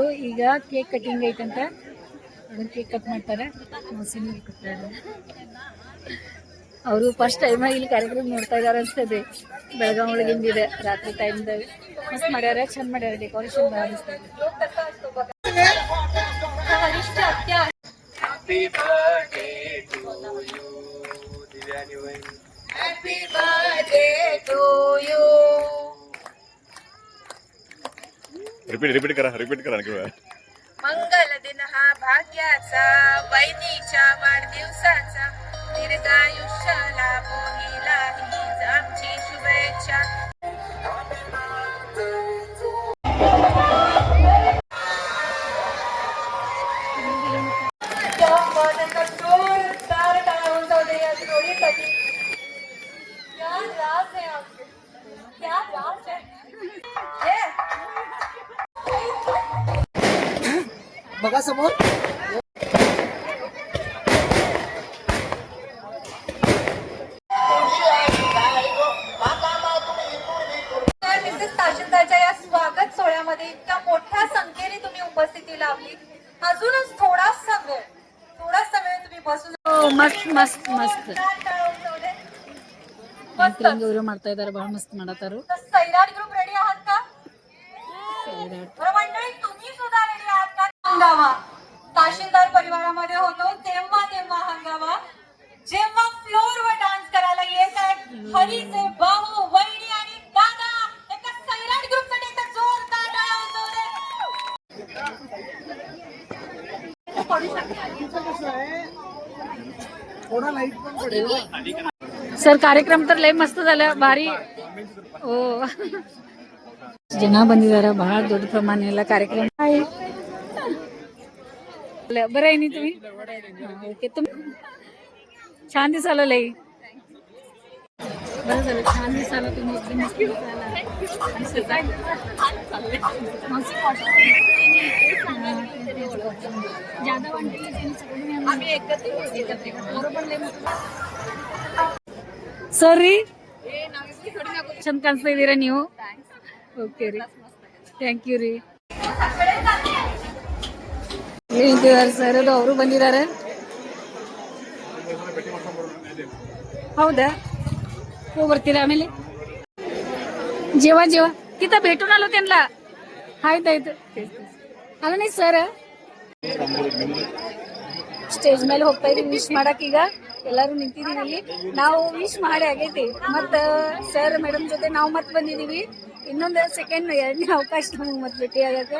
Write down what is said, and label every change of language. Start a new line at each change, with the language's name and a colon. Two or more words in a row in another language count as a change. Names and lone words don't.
Kannada: ಈಗ ಕೇಕ್ ಕಟಿಂಗ್ ಐತಂತ ಅದನ್ನ ಕೇಕ್ ಕಟ್ ಮಾಡ್ತಾರೆ. ಮೋಸಿನಿ ಕೂತಾರೆ. ಅವರು ಫಸ್ಟ್ ಟೈಮ್ ಇಲ್ಲಿ ಕಾರ್ಯಕ್ರಮ ನೋಡ್ತಾ ಇದಾರೆ ಅನ್ಸ್ತದೆ. ಬೆಳಗಾವಿ ಒಳಗಿಂದಿದೆ ರಾತ್ರಿ ಟೈಮ್ದಾಗ ಮಸ್ತ್ ಮಾಡ್ಯಾರ, ಚಂದ ಮಾಡ್ಯಾರ, ಡೆಕೋರೇಷನ್ ಭಾಳ ಮಸ್ತ್ ಐತೆ.
Marathi: हरीशची आत्या आहे.
English: happy birthday to you
Marathi: दिव्यानी वहिनी.
English: happy birthday to you.
Marathi: रिपीट करा आणखी वेळा. मंगल दिन हा भाग्याचा, वैनीच्या वाढदिवसाचा, दीर्घायुष्य लाभो हीच आमची शुभेच्छा. जोरदार टाळ्या होऊन दे या जोडीसाठी.
Hindi: क्या राज है आपके, क्या राज है.
Marathi: बघा समोर मिसेस तहसीलदारच्या या स्वागत सोहळ्यामध्ये इतक्या मोठ्या संख्येने तुम्ही उपस्थिती लावली. अजूनच थोडासा वेळ तुम्ही बसून
Kannada: ಓ, ಮಸ್ತ್ ಮಸ್ತ್ ಮಸ್ತ್
Marathi: मस्त.
Kannada: ಅವರು ಮಾಡ್ತಾ ಇದಾರೆ, ಬಹಳ ಮಸ್ತ್ ಮಾಡತ್ತಾರು.
Marathi: तर सैराट ग्रुप रेडी आहात का? सैराट. बरं मंडळी, तुम्ही सुद्धा रेडी आहात का? हंगामा तहसीलदार परिवारामध्ये होतो तेव्हा हंगामा, जेव्हा फ्लोअरवर डान्स करायला येत आहेत हरीचे भाऊ, वहिनी आणि दादा. एका सैराट ग्रुपसाठी एकदा जोरदार टाळ्या होऊ दे. थोडा लाईट पण पडेल. सर कार्यक्रम तर लय मस्त झाला,
Kannada: ಭಾರಿ. ಓ ಜನ ಬಂದಿದಾರ, ಬಹಳ ದೊಡ್ಡ ಪ್ರಮಾಣ ಕಾರ್ಯಕ್ರಮ.
Marathi: बरं आहे नी तुम्ही? ओके. छान दिसाला लई. बरं झालं, छान दिसाला तुम्ही, एकदम मस्त दिसाला.
Kannada: ज्यादा ಸರ್ ರೀ, ಚಂದ ಕಾಣಿಸ್ತಾ ಇದ್ದೀರಾ ನೀವು. ಓಕೆ ರೀ, ಥ್ಯಾಂಕ್ ಯು ರೀ. ನಿಂತಿದ್ದಾರೆ ಸರ್, ಅದು ಅವರು ಬಂದಿದ್ದಾರೆ. ಹೌದಾ, ಹೋಗಿ ಬರ್ತೀರಾ ಆಮೇಲೆ?
Marathi: जेव्हा तिथं भेटून आलो त्यांना.
Kannada: ಆಯ್ತಾಯ್ತು. ಅಲ್ಲ ನೀ ಸರ್ ಸ್ಟೇಜ್ ಮೇಲೆ ಹೋಗ್ತಾ ಇದೀವಿ ವಿಶ್ ಮಾಡಕ್. ಈಗ ಎಲ್ಲಾರು ನಿಂತಿದೀವಿ ಇಲ್ಲಿ. ನಾವು ವಿಶ್ ಮಾಡಿ ಆಗೈತಿ, ಮತ್ತ ಸರ್ ಮೇಡಮ್ ಜೊತೆ ನಾವು ಮತ್ ಬಂದಿದೀವಿ. ಇನ್ನೊಂದು ಸೆಕೆಂಡ್ ಎರಡನೇ ಅವಕಾಶ ನಮಗೆ ಮತ್ ಭೇಟಿ ಆಗಕ್ಕೆ.